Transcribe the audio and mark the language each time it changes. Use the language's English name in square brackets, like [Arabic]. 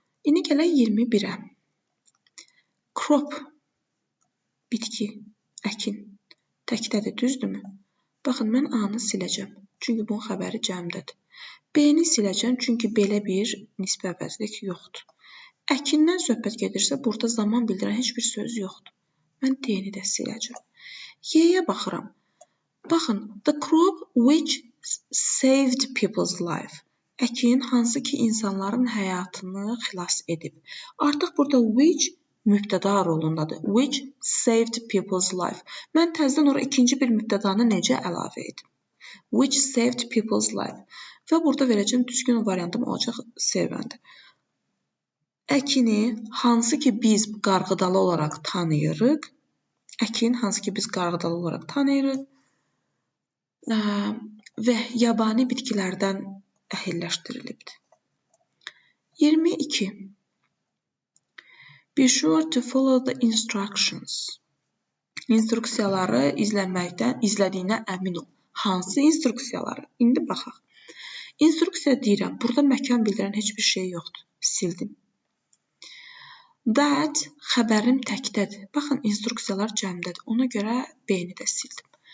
[Azerbaijani] İndi gələk 21-ə. Crop, bitki, əkin, təkdədir, düzdürmü? Baxın, mən A-nı siləcəm, çünki bunun xəbəri cəmdədir. B-ni siləcəm, çünki belə bir nisbi əvəzlik yoxdur. Əkindən söhbət gedirsə, burada zaman bildirən heç bir söz yoxdur. Mən D-ni də siləcəm. Y-yə baxıram. Baxın, [English] the crop which saved people's life. [Azerbaijani] Əkin hansı ki insanların həyatını xilas edib. Artıq burada which mübtəda rolundadır. [English] Which saved people's life. [Azerbaijani] Mən təzədən ora ikinci bir mübtədanı necə əlavə edim? [English] Which saved people's life. [Azerbaijani] Və burada verəcəm düzgün variantım olacaq C bəndi. Əkini hansı ki biz qarğıdalı olaraq tanıyırıq. Əkin hansı ki biz qarğıdalı olaraq tanıyırıq. Və yabani bitkilərdən əhilləşdirilibdir. 22. [English] Be sure to follow the instructions. [Azerbaijani] İnstruksiyaları izlədiyinə əmin ol. Hansı instruksiyaları? İndi baxaq. İnstruksiya deyirəm. Burada məkan bildirən heç bir şey yoxdur. Sildim. That xəbərim təkdədir. Baxın, instruksiyalar cəmdədir. Ona görə B-ni də sildim.